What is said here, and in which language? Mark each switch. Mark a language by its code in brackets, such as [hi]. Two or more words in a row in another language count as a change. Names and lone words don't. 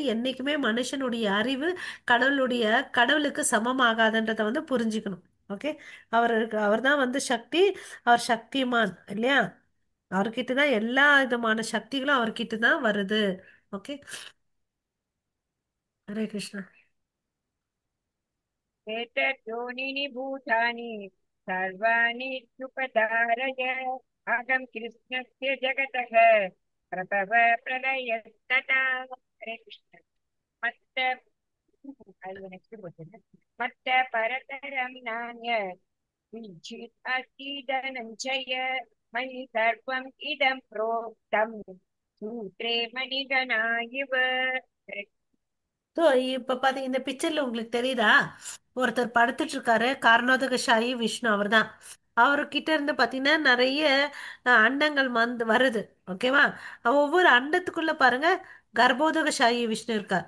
[ta] என்னைக்குமே மனுஷனுடைய அறிவு கடவுளுடைய கடவுளுக்கு சமமாகாதுன்றதை வந்து புரிஞ்சுக்கணும். ஓகே. அவர் தான் வந்து சக்தி. அவர் சக்திமான் இல்லையா? அவர்கிட்ட தான் எல்லா விதமான சக்திகளும் அவர்கிட்ட தான் வருது. ஓகே. [sa] हरे कृष्ण. एतद्योनीनि भूतानि सर्वाणि उपधारय अहं कृष्णस्य जगतः प्रभव प्रलयस्तथा। हरे कृष्ण। मत्त अल्वा next बोलते मत्त परतरं नान्य किञ्चित् अस्ति धनञ्जय मयि सर्वम् इदं प्रोक्तं सूत्रे मणिगणा इव। हरे [ta] ஸோ இப்ப பாத்தீங்க இந்த பிக்சர்ல உங்களுக்கு தெரியுதா? ஒருத்தர் படுத்துட்டு இருக்காரு. காரணோதகசாயி விஷ்ணு அவர்தான். அவர்கிட்ட இருந்து பாத்தீங்கன்னா நிறைய அண்டங்கள் வந்து வருது. ஓகேவா? ஒவ்வொரு அண்டத்துக்குள்ள பாருங்க கர்ப்போதகசாயி விஷ்ணு இருக்கார்.